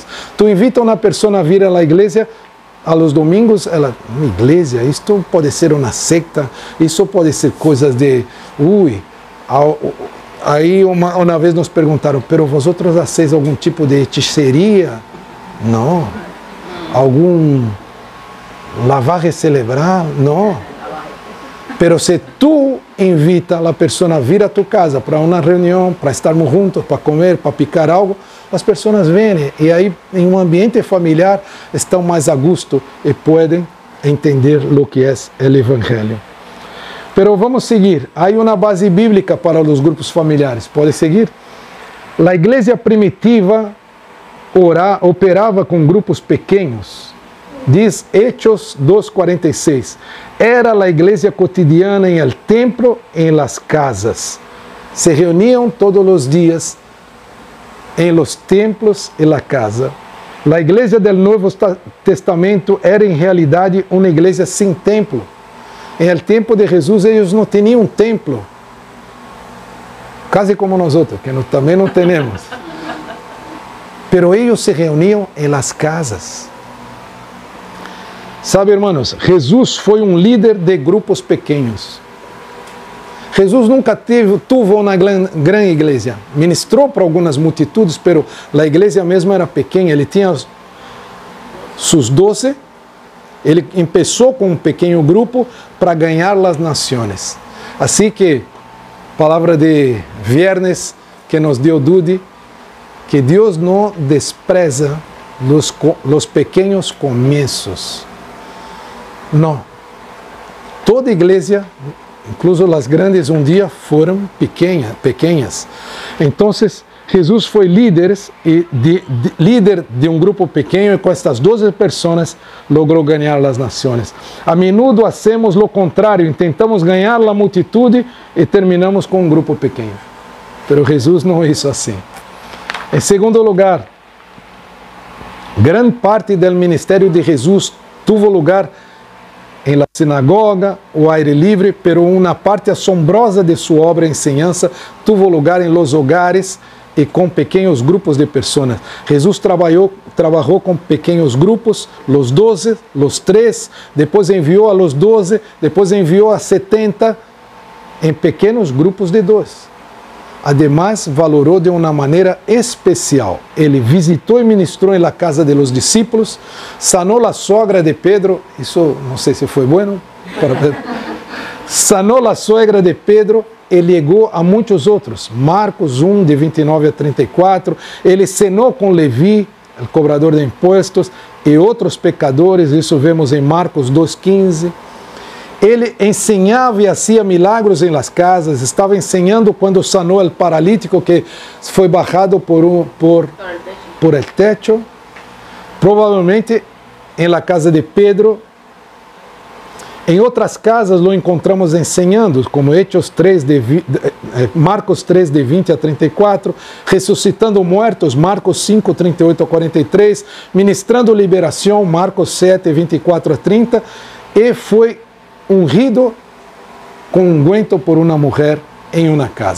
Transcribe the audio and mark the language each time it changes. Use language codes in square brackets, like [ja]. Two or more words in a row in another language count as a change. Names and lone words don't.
[es] Tú invitas a una persona a vir a la iglesia a los domingos, ela, iglesia, esto puede ser una secta, eso puede ser cosas de, ahí una vez nos preguntaron, pero vosotros hacéis algún tipo de hechicería? No. ¿Algún lavaje cerebral? No. Pero si tú invitas a la persona a vir a tu casa para una reunión, [pt] para estarmos juntos, para comer, [es] para picar algo, [pt] as pessoas vêm e aí em um ambiente familiar estão mais [es] a gusto [pt] e podem entender o que é o Evangelho. [es] Pero vamos seguir. [pt] Há uma base bíblica para os grupos familiares. Pode seguir? A igreja primitiva operava com grupos pequenos. Diz Hechos 2:46. Era a igreja cotidiana em [es] el templo, [pt] em [es] las casas. [pt] Se reuniam todos os dias em [es] los templos [pt] e [es] la casa. [pt] La igreja del Nuevo Testamento era em realidade uma igreja sem templo. Em el tempo de Jesus, eles não tinham um templo. Quase como nós outros, que também não temos. Pero eles se reuniam em [es] las casas. Sabe, hermanos, [pt] Jesus foi um líder de grupos pequenos. Jesus nunca tuvo uma grande igreja. Ministrou para algumas multitudes, pero a igreja mesmo era pequena. Ele tinha seus 12. Ele começou com um pequeno grupo para ganhar as nações. Assim que, palavra de viernes que nos deu Dudy, que Deus não despreza os pequenos começos. Não. Toda igreja, incluso as grandes, um dia foram pequenas. Então, Jesus foi líder de um grupo pequeno e com estas 12 pessoas logrou ganhar as nações. [es] A menudo hacemos [pt] o contrário, tentamos ganhar a multitude e terminamos com um grupo pequeno. Pero Jesus não hizo assim. Em segundo lugar, grande parte do ministério de Jesus tuvo lugar em [es] la sinagoga, [pt] o aire livre, pero uma parte assombrosa de sua obra e enseñanza tuvo lugar em [es] los hogares [pt] e com pequenos grupos de pessoas. Jesus trabalhou com pequenos grupos, los 12, los 3, depois enviou [es] a los 12, [pt] depois enviou a 70 em pequenos grupos de 2. Además, valorou de uma maneira especial. Ele visitou e ministrou em [es] la casa de los discípulos, [pt] sanou a sogra de Pedro, isso não sei se foi bueno para Pedro. Sanou a sogra de Pedro e ligou a muitos outros. Marcos 1, de 29 a 34. Ele cenou com Levi, o cobrador de impostos, e outros pecadores, isso vemos em Marcos 2,15. Ele ensinava e fazia milagros em [es] las casas, [pt] estava ensinando quando sanou o paralítico que foi [es] bajado por el techo, [pt] provavelmente em [es] la casa [pt] de Pedro. Em outras casas lo encontramos ensinando, como Marcos 3, de 20 a 34, ressuscitando mortos, Marcos 5, 38 a 43, ministrando liberação, Marcos 7, 24 a 30, e foi ungido com unguento por uma mulher em uma casa.